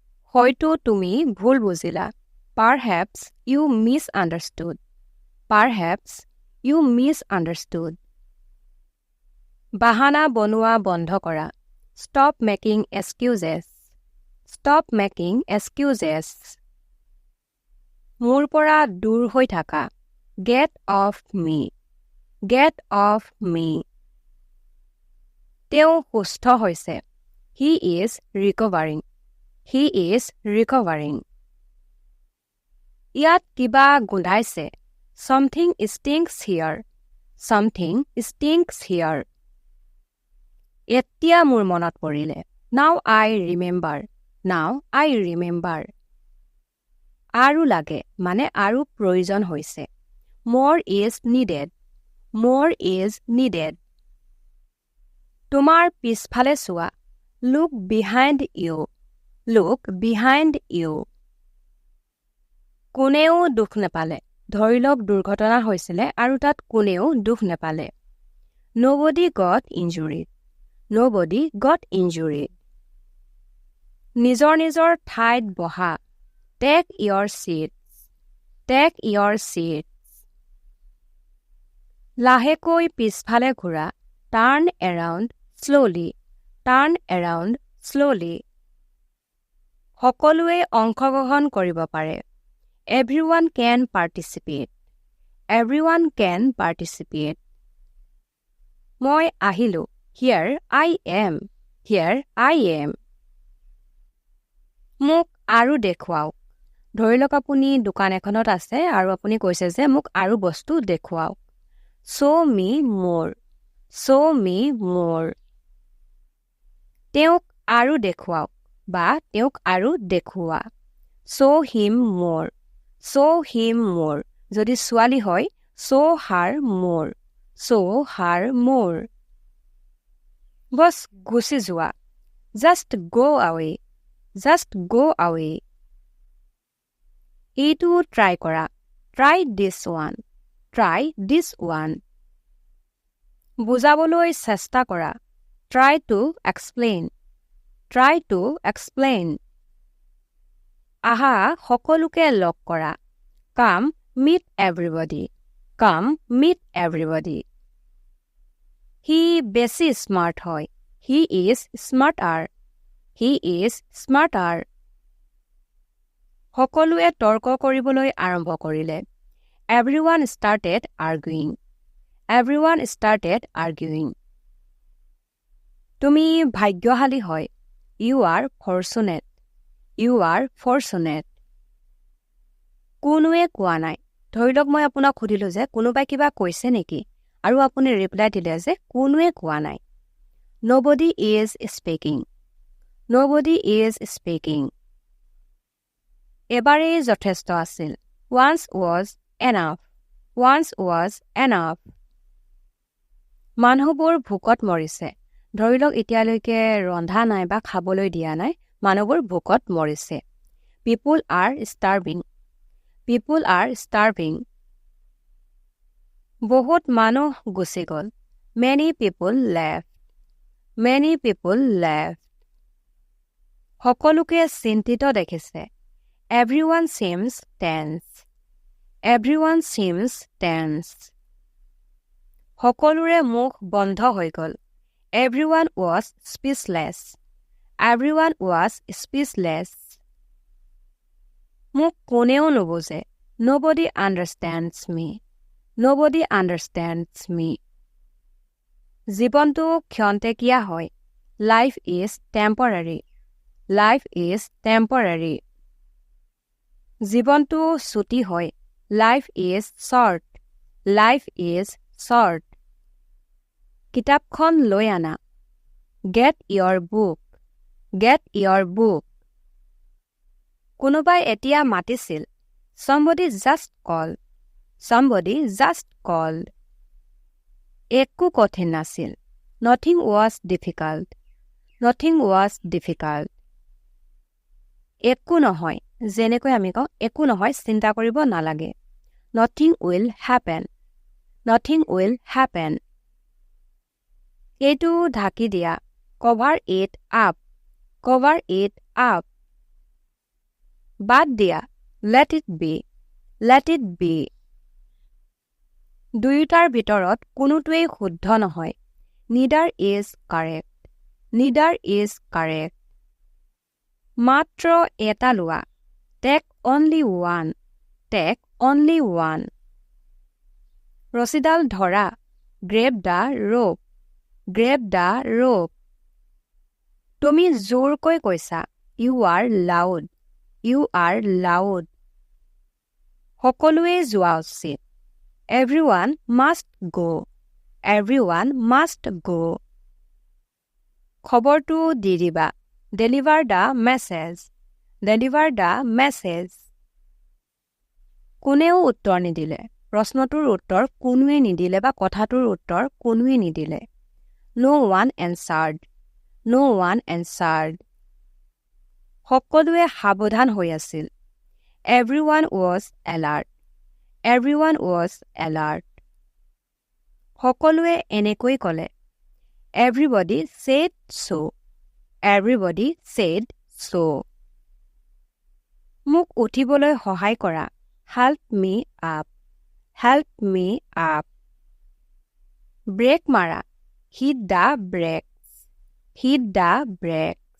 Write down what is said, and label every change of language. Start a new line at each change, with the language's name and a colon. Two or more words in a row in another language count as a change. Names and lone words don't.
Assamese: হয়তো তুমি ভুল বুজিলা।
English: Perhaps you misunderstood. Perhaps you misunderstood.
Assamese: বাহানা বনোৱা বন্ধ কৰা।
English: Stop making excuses. Stop making excuses.
Assamese: মোৰ পৰা দূৰ হৈ থাকা।
English: Get off me. Get off me.
Assamese: তেওঁ সুস্থ হৈছে।
English: He is recovering. He is recovering.
Assamese: ইয়াত কিবা গোন্ধাইছে।
English: Something stinks here. Something stinks here.
Assamese: এতিয়া মোৰ মনত পৰিলে।
English: Now I remember. Now I remember.
Assamese: আৰু লাগে মানে আৰু প্ৰয়োজন হৈছে।
English: More is needed. More is needed.
Assamese: তোমাৰ পিছফালে চোৱা।
English: Look behind you. Look behind you.
Assamese: কোনেও দুখ নেপালে। ধৰি লওক দুৰ্ঘটনা হৈছিলে আৰু তাত কোনেও দুখ নেপালে।
English: Nobody got injured. Nobody got injured.
Assamese: নিজৰ নিজৰ ঠাইত বহা।
English: Take your seats. Take your seats.
Assamese: লাহেকৈ পিছফালে ঘূৰা।
English: Turn around slowly. Turn around slowly.
Assamese: সকলোৱে অংশগ্ৰহণ কৰিব পাৰে।
English: Everyone can participate. Everyone can participate.
Assamese: মই আহিলো।
English: Here I am. Here I am.
Assamese: মোক আৰু দেখুৱাওক। ধৰি লওক আপুনি দোকান এখনত আছে আৰু আপুনি কৈছে যে মোক আৰু বস্তু দেখুৱাওক।
English: Show me more. Show me more.
Assamese: তেওঁক আৰু দেখুৱাওক বা তেওঁক আৰু দেখুওৱা।
English: Show him more. Show him more.
Assamese: যদি ছোৱালী হয়
English: show her more. Show her more.
Assamese: বছ গুচি যোৱা।
English: Just go away. Just go away.
Assamese: এইটো ট্ৰাই কৰা।
English: Try this one. Try this one.
Assamese: বুজাবলৈ চেষ্টা কৰা।
English: Try to explain. Try to explain.
Assamese: আহা সকলোকে লগ কৰা।
English: Come meet everybody. Come meet everybody.
Assamese: He বেছি স্মাৰ্ট হয়।
English: He is smarter. He is smarter.
Assamese: সকলোৱে তৰ্ক কৰিবলৈ আৰম্ভ কৰিলে।
English: Everyone started arguing. Everyone started arguing.
Assamese: তুমি ভাগ্যশালী হয়।
English: You are fortunate. You are fortunate.
Assamese: কোনোৱে কোৱা নাই। ধৰি লওক মই আপোনাক সুধিলো যে কোনোবাই কিবা কৈছে নেকি আৰু আপুনি ৰিপ্লাই দিলে যে কোনোৱে কোৱা নাই।
English: Nobody is speaking. Nobody is speaking.
Assamese: এবাৰেই যথেষ্ট আছিল।
English: Once was enough. Once was enough.
Assamese: মানুহবোৰ ভোকত মৰিছে। ধৰি লওক এতিয়ালৈকে ৰন্ধা নাই বা খাবলৈ দিয়া নাই। মানুহবোৰ ভোকত মৰিছে।
English: People are starving. People are starving.
Assamese: বহুত মানুহ গুচি গ'ল।
English: Many people left. Many people left.
Assamese: সকলোকে চিন্তিত দেখিছে।
English: Everyone seems tense. Everyone seems tense.
Assamese: সকলোৰে মুখ বন্ধ হৈ গ'ল।
English: Everyone was speechless. Everyone was speechless.
Assamese: মোক কোনেও নুবুজে।
English: Nobody understands me. Nobody understands me.
Assamese: জীৱনটো ক্ষন্তেকীয়া হয়।
English: Life is temporary. Life is temporary.
Assamese: জীৱনটো ছুটি হয়।
English: Life is short. Life is short.
Assamese: কিতাপখন লৈ আনা।
English: Get your book. Get your book.
Assamese: কোনোবাই এতিয়া মাতিছিল।
English: Somebody just called. Somebody just called.
Assamese: একো কঠিন নাছিল।
English: Nothing was difficult. Nothing was difficult.
Assamese: একো নহয়। যেনেকৈ আমি কওঁ একো নহয় চিন্তা কৰিব নালাগে।
English: Nothing will happen. Nothing will happen.
Assamese: এইটো ঢাকি দিয়া।
English: Cover it up. Cover it up.
Assamese: বাদ দিয়া,
English: let it be, let it be.
Assamese: দুয়োটাৰ ভিতৰত কোনোটোৱেই শুদ্ধ নহয়,
English: neither is correct, neither is correct.
Assamese: মাত্ৰ এটা লোৱা,
English: take only one, take only one.
Assamese: ৰছীডাল ধৰা,
English: grab the rope, grab the rope.
Assamese: তুমি জোৰকৈ কৈছা,
English: you are loud, you are loud.
Assamese: সকলোৱে যোৱা উচিত,
English: everyone must go, everyone must go.
Assamese: খবৰটো দি দিবা,
English: deliver the message, deliver the message.
Assamese: কোনেও উত্তৰ নিদিলে, প্ৰশ্নটোৰ উত্তৰ কোনোৱে নিদিলে বা কথাটোৰ উত্তৰ কোনোৱে নিদিলে.
English: No one answered, no one answered.
Assamese: সকলোৱে সাৱধান হৈ আছিল,
English: everyone was alert, everyone was alert.
Assamese: সকলোৱে এনেকৈ ক'লে,
English: everybody said so, everybody said so.
Assamese: মোক উঠিবলৈ সহায় কৰা,
English: help me up, help me up.
Assamese: ব্ৰেক মাৰা,
English: hit the brakes, hit the brakes.